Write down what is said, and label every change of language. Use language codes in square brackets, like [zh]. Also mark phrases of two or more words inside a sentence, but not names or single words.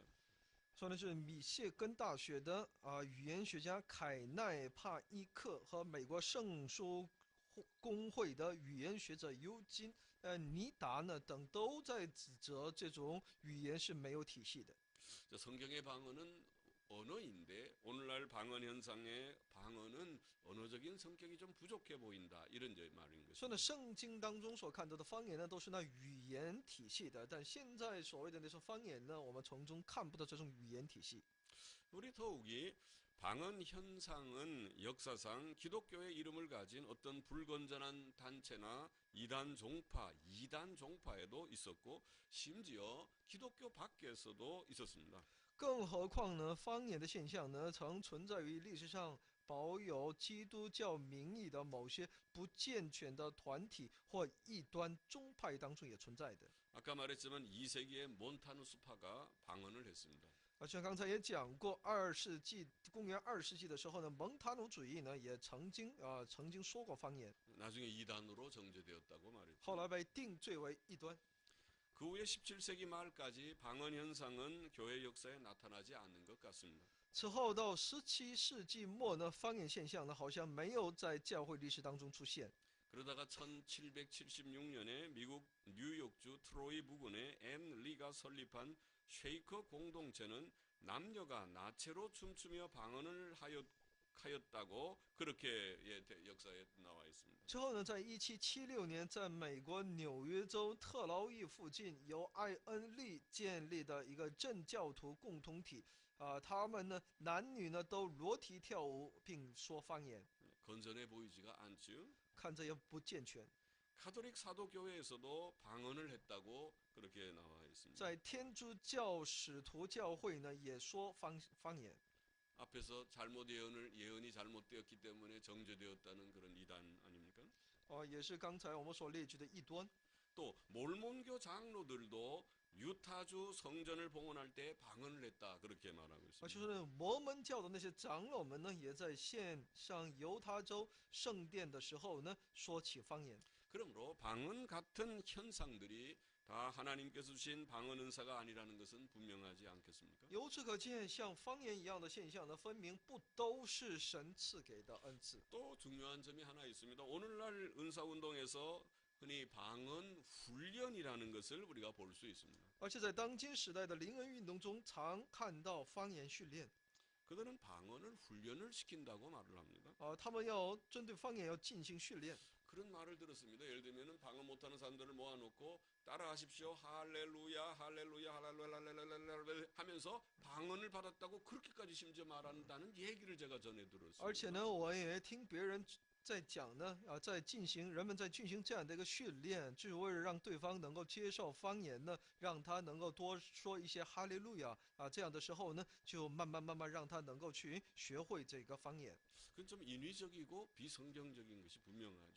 [zh] 说的是米谢根大学的语言学家凯奈帕伊克和美国圣书公会的语言学者尤金尼达呢等都在指责这种语言是没有体系的。 [ko] 성경의 방언은 언어인데 오늘날 방언 현상의 방언은 언어적인 성격이 좀 부족해 보인다 이런 말인 [zh] 说呢， [ko] 것입니다. [zh] 圣经当中所看到的方言呢，都是那语言体系的，但现在所谓的那种方言呢，我们从中看不到这种语言体系。 [ko] 우리 더욱이 방언 현상은 역사상 기독교의 이름을 가진 어떤 불건전한 단체나 이단 종파에도 있었고 심지어 기독교 밖에서도 있었습니다. [zh] 更何况呢，方言的现象呢，曾存在于历史上保有基督教名义的某些不健全的团体或异端宗派当中也存在的。 [ko] 아까 말했지만 2세기에 몬타누스파가 방언을 했습니다. [zh] 像刚才也讲过，公元2世纪的时候呢，蒙塔努主义呢也曾经说过方言， [ko] 나중에 이단으로 정죄되었다고 [zh] 后 [ko] 말했죠. [zh] 来被定罪为异端。 [ko] 그 후에 17세기 말까지 방언 현상은 교회 역사에 나타나지 않는 것 같습니다. [zh] 此后到17世纪末呢，方言现象呢好像没有在教会历史当中出现。 [ko] 그러다가 1776년에 미국 뉴욕주 트로이 부근에 앤 리가 설립한 쉐이커 공동체는 남녀가 나체로 춤추며 방언을 하였다고 그렇게 역사에 나와 있습니다. [zh] 之后呢，在1776年，在美国纽约州特劳伊附近，由艾恩利建立的一个正教徒共同体，他们呢男女呢都裸体跳舞并说方言， [ko] 건전해 보이지가 않죠. [zh] 看着也不健全。 [ko] 카톨릭 사도교회에서도 방언을 했다고 그렇게 나와 있습니다. [zh] 在天主教使徒教会呢也说方言。 [ko] 앞에서 예언이 잘못되었기 때문에 정죄되었다는 그런 이단 아닙니까? [zh] 也是刚才我们所列举的异端。 [ko] 또 몰몬교 장로들도 유타주 성전을 봉헌할 때 방언을 했다 그렇게 말하고 [zh] 就 [ko] 있습니다. [zh] 是摩门教的那些长老们呢，也在献上犹他州圣殿的时候呢，说起方言。 [ko] 그러므로 방언 같은 현상들이 다 하나님께서 주신 방언 은사가 아니라는 것은 분명하지 않겠습니까? [zh] 由此可见，像方言一样的现象呢，分明不都是神赐给的恩赐。 [ko] 또 중요한 점이 하나 있습니다. 오늘날 은사운동에서 흔히 방언 훈련이라는 것을 우리가 볼 수 있습니다. [zh] 而且在当今时代的灵恩运动中，常看到方言训练。 [ko] 그들은 방언을 훈련을 시킨다고 말을 합니다. [zh] 他们要针对方言要进行训练。 [ko] 그런 말을 들었습니다. 예를 들면 방언 못하는 사람들을 모아놓고 따라하십시오. 할렐루야 할렐루야 할렐루야 하면서 방언을 받았다고 그렇게까지 심지어 말한다는 얘기를 제가 전해 들었습니다. [zh] 而且呢，我也听别人在讲呢，人们在进行这样的一个训练，就是为了让对方能够接受方言呢，让他能够多说一些哈利路亚这样的时候呢，就慢慢让他能够去学会这个方言 [ko] 그건 좀 인위적이고 비성경적인 것이 분명하죠.